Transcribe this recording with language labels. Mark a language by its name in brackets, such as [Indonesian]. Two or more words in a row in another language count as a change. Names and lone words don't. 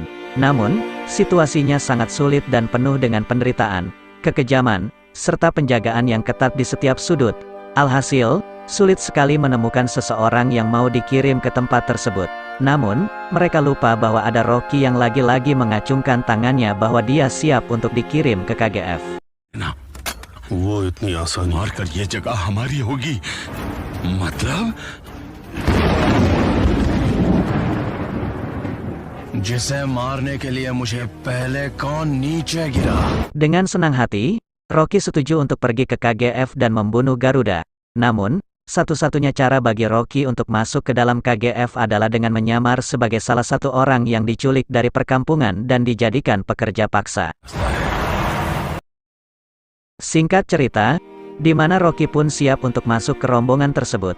[Indonesian] Namun, situasinya sangat sulit dan penuh dengan penderitaan, kekejaman, serta penjagaan yang ketat di setiap sudut. Alhasil, sulit sekali menemukan seseorang yang mau dikirim ke tempat tersebut. Namun, mereka lupa bahwa ada Rocky yang lagi-lagi mengacungkan tangannya bahwa dia siap untuk dikirim ke KGF. [Hindi] ना, वो इतनी आसानी मार कर ये जगह हमारी होगी, मतलब जिसे मारने के लिए मुझे पहले कौन नीचे गिरा। [Indonesian] Dengan senang hati, Rocky setuju untuk pergi ke KGF dan membunuh Garuda. Namun, satu-satunya cara bagi Rocky untuk masuk ke dalam KGF adalah dengan menyamar sebagai salah satu orang yang diculik dari perkampungan dan dijadikan pekerja paksa. Singkat cerita, di mana Rocky pun siap untuk masuk ke rombongan tersebut.